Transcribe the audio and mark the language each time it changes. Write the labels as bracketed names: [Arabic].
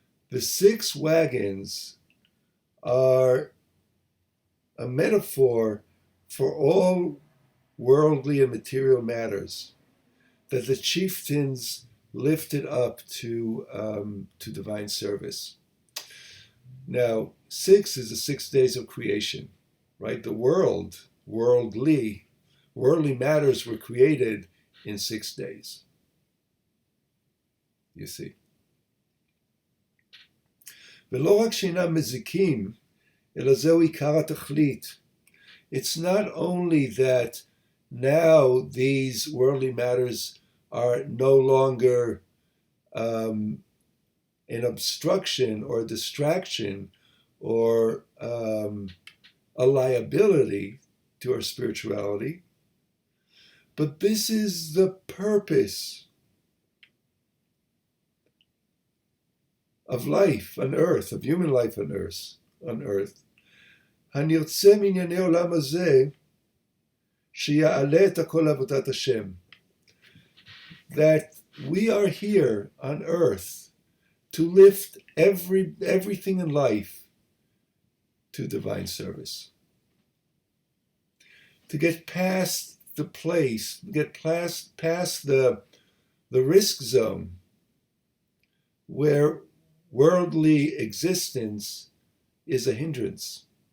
[English] The 6 wagons are a metaphor for all worldly and material matters that the chieftains lifted up to divine service. Now, 6 is the 6 days of creation, right? The worldly matters were created in 6 days. You see. [Hebrew] ולא רק שאינם מזיקים, אלא זהו עיקר התכלית. [English] It's not only that now these worldly matters are no longer an obstruction or a distraction or a liability to our spirituality, but this is the purpose of life on earth, of human life on earth. [Hebrew] הנרצה מענייני עולם הזה, שיעלה את הכל לעבודת השם. [English] That we are here on earth to lift everything in life to divine service. To get past the place, get past the risk zone where worldly existence is a hindrance.